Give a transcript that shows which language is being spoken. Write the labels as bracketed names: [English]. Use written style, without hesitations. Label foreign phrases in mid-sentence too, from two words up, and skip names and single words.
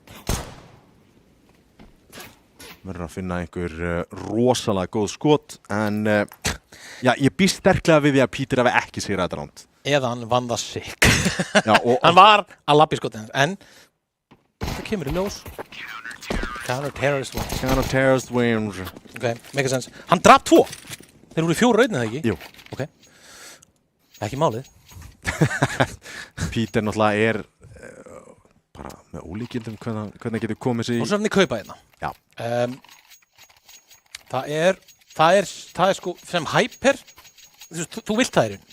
[Icelandic] Verður að finna einhver rosalega góð skot, en já, ég býst sterklega við því að Peter hafi ekki sigrað þetta ránd. Eða hann vann það sick. Já, hann var að labba í skotinu, en það kemur í ljós. [English] Counter-terrorist wins. Counter-terrorist wins. Ok, make sense. [Icelandic] Hann draf 2. Þeir voru í 4 raunin, eða ekki? Jú. Ok. Ekki málið. Peter náttúrulega er bara með ólíkindum hvernig getur komið sér í... Og svo er hann í kaupa hérna. Já. Það er sko, sem Hyper, þú vilt það í raun.